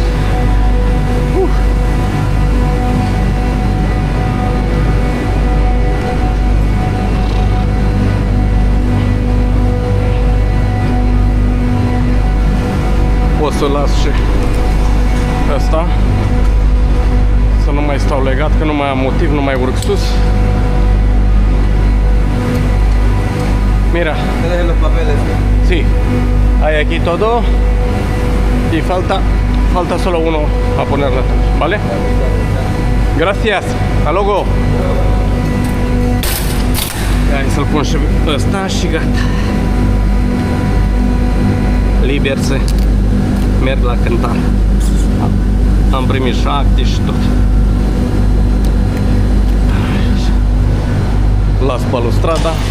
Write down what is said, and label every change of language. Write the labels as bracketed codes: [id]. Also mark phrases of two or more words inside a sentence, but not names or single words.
[ro] Pot să las și asta, să nu mai stau legat, că nu mai am motiv, nu mai urc sus. [es] Mira. Te dejen los papeles. Sí. Hay aquí todo. Y falta solo uno a ponerle atrás, ¿vale? Gracias. Hasta luego. [ro] Hai să-l pun și ăsta și gata. Liber să merg la cântar. Am primit și acte și tot. Las balustrada.